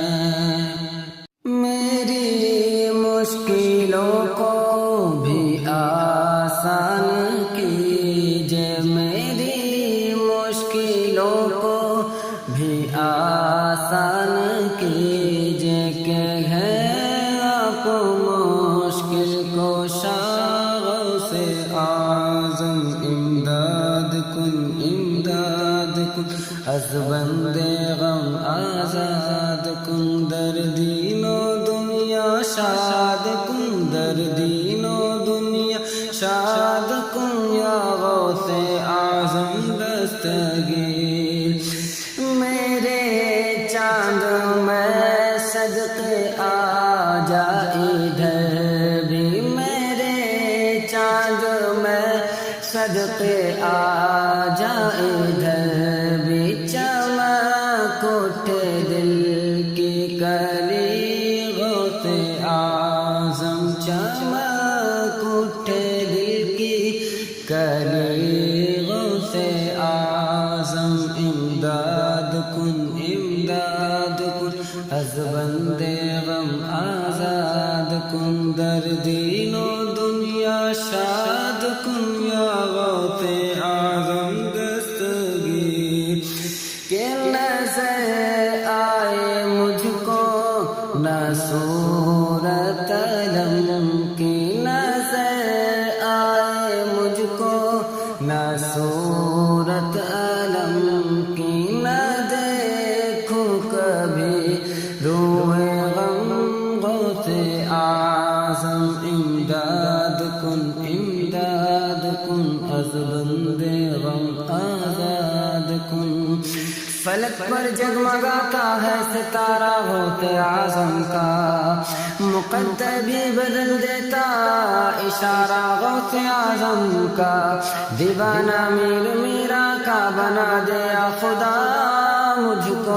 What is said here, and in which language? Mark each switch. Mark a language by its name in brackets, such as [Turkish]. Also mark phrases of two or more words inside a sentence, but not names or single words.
[Urdu] میری مشکلوں کو بھی آسان کیجے، میری مشکلوں کو بھی آسان کیجے، کہ ہے آپ مشکل کشا غوث اعظم، [Persian] امداد کن از بند غم آزاد کن، در دین و شاد کن در دین و دنیا شاد کن یا غوث اعظم دستگیر [Urdu] میرے چاند میں صدقے آ جا ادھر بھی میرے چاند میں صدقے آ جا ادھر بھی چمک اٹھے دل کی کلی غوث اعظم چمک اٹھے دل کی کلی غوث اعظم [Persian] امداد کن از بند غم آزاد کن در دین و دنیا شاد کن یا غوث اعظم دستگیر [Urdu] کہ نظر آئے مجھ کو نہ صورت علم کی نظر آئے مجھ کو نہ صورت علم کی نہ دیکھوں کبھی روئے غم غوث اعظم [Persian] امداد کن از بند غم آزاد کن [Urdu] فلک پر جگمگاتا ہے ستارہ غوث اعظم کا مقدر بھی بدل دیتا اشارہ غوث اعظم کا دیوانہ میر میرا کا بنا دیا خدا مجھ کو